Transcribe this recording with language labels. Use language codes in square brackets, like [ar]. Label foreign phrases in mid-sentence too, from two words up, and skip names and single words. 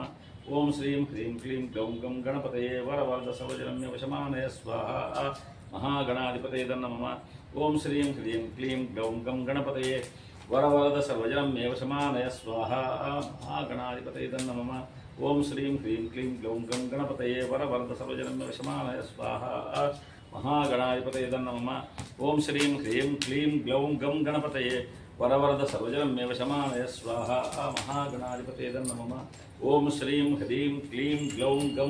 [sa] ओम श्रीं क्लीं क्लीं ग्लौं गं गणपतये वरवरद सर्वजनं मे वशमानय स्वाहा महागणाधिपतये नमः। ओम श्रीं क्लीं क्लीं ग्लौं गं गणपतये वरवरद सर्वजनं मे वशमानय स्वाहा महागणाधिपतये नमः। ఓం శ్రీం హ్రీం క్లీం గ్లౌం గం గణపతయే వరవరద సర్వజనం వశమానయ స్వాహ మహాగణాధిపతయే నమః ఓం శ్రీం హ్రీం క్లీం గ్లౌం గం గణపతయే వరవరద సర్వజనం మే వశమానయ స్వాహ మహాగణాధిపతయే నమః ఓం శ్రీం హ్రీం క్లీం గ్లౌం గం